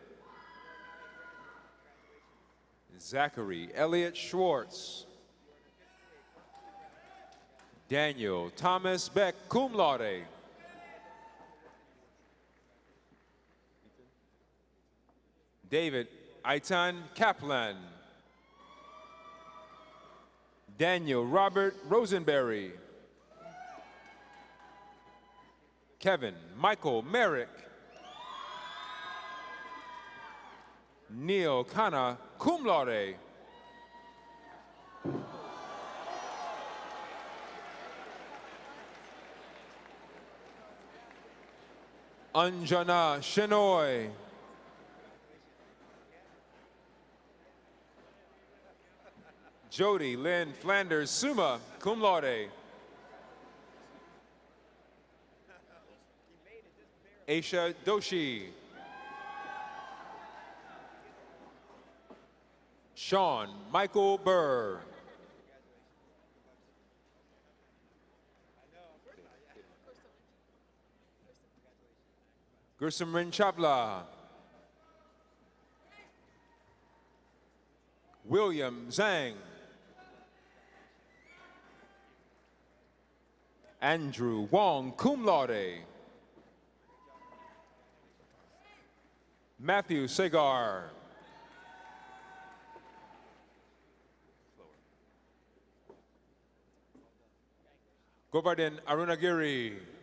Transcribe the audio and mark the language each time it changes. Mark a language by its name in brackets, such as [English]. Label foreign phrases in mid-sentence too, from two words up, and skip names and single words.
[English] Zachary Elliott Schwartz. Daniel Thomas Beck, [Latin] cum laude. [English] David Aitan Kaplan. Daniel Robert Rosenberry. Kevin Michael Merrick. Neil Kana, [Latin] cum laude. [English] Anjana Shenoy. Jody Lynn Flanders Summa, [Latin] cum laude. [English] Aisha Doshi. Sean Michael Burr. Gursimran Chapla. William Zhang. Andrew Wong, [Latin] cum laude. [English] Matthew Segar. Govardhan Arunagiri.